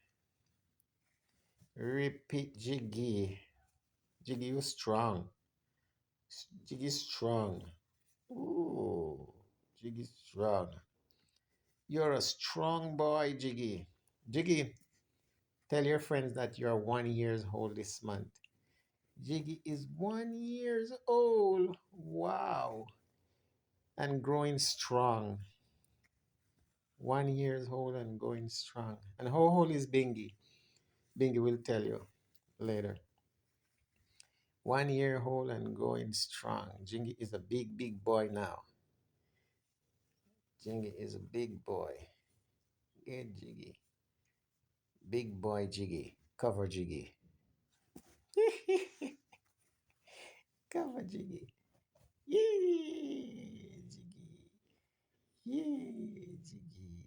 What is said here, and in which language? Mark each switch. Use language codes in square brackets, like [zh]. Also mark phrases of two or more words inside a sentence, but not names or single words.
[en] Repeat Jiggy, Jiggy, you strong, Jiggy strong. Ooh, Jiggy strong. You're a strong boy, Jiggy. Jiggy, tell your friends that you're 1 years old this month. Jiggy is 1 years old. Wow. And growing strong. 1 years old and going strong. And how old is Bingy? Bingy will tell you later. 1 year old and going strong. Jingy is a big, big boy now. Jingy is a big boy. Good Jiggy. Big boy Jiggy. Cover Jiggy. Cover Jiggy. Yay, Jiggy. Yay, Jiggy.